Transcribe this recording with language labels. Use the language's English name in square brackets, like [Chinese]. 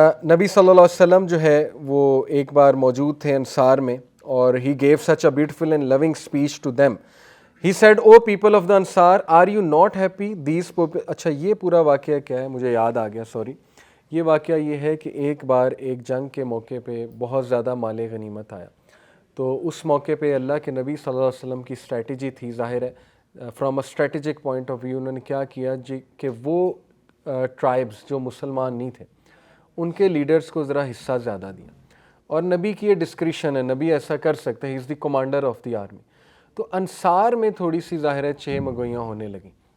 [Urdu] نبی صلی اللہ علیہ وسلم جو ہے وہ ایک بار موجود تھے انصار میں, اور [English] He gave such a beautiful and long speech to them. He said, "O people of the Ansar, are you not happy? These people." [Urdu] اچھا یہ پورا واقعہ کیا ہے, مجھے یاد آ گیا, سوری. یہ واقعہ یہ ہے کہ ایک بار ایک جنگ کے موقع پہ بہت زیادہ مال غنیمت آیا، تو اس موقع پہ اللہ کے نبی صلی اللہ علیہ وسلم کی اسٹریٹجی تھی، ظاہر ہے [English] from a strategic point of view [Urdu] انہوں نے کیا کیا جی کہ وہ ٹرائبز جو مسلمان نہیں تھے ان کے لیڈرز کو ذرا حصہ زیادہ دیا، اور نبی کی یہ ڈسکریشن ہے، نبی ایسا کر سکتے ہیں، [English] He is the commander of the army. [Urdu] تو انصار میں تھوڑی سی ظاہر ہے چہ مگوئیاں ہونے لگیں،